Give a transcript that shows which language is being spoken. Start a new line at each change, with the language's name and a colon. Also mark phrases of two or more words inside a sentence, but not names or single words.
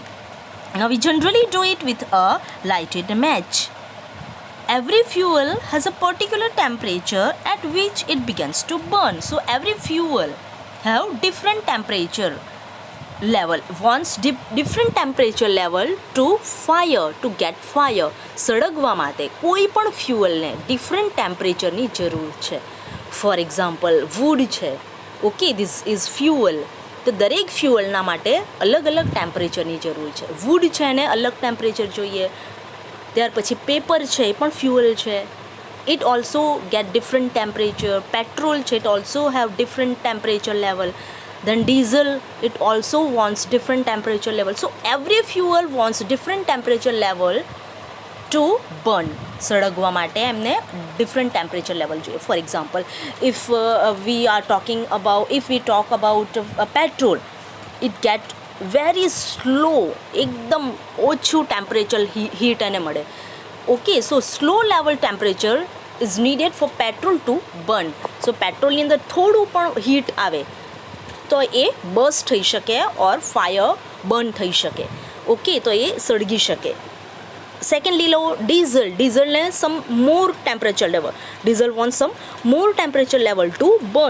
English: Now we generally do it with a lighted match. Every fuel has a particular temperature at which it begins to burn. So every fuel have different temperature level, wants different temperature level to fire, to get fire.
Gujarati: સળગવા માટે કોઈ પણ ફ્યુઅલને
English: different temperatureની
Gujarati: જરૂર છે.
English: for example
Gujarati: વુડ છે, ઓકે,
English: this is fuel,
Gujarati: તો દરેક ફ્યુઅલના માટે અલગ અલગ ટેમ્પરેચરની જરૂર છે. વુડ છે એને અલગ ટેમ્પરેચર જોઈએ. ત્યાર પછી પેપર છે એ પણ ફ્યુઅલ છે,
English: it also get different temperature. Petrol it also have different temperature level. Then diesel, it also wants different temperature level. So every fuel wants different temperature level to burn.
Gujarati: સળગવા માટે એમને
English: different temperature level
Gujarati: જોઈએ.
English: for example, if we talk about petrol, it get very slow,
Gujarati: એકદમ ઓછું
English: temperature heat
Gujarati: એને મળે.
English: okay, so slow level temperature is needed for petrol to burn.
Gujarati: So પેટ્રોલની અંદર થોડું પણ હીટ આવે તો એ બર્સ્ટ થઈ શકે ઓર
English: fire burn
Gujarati: થઈ શકે. ઓકે, તો એ સળગી શકે.
English: secondly low dieselને some more temperature level, diesel want some more temperature level to burn.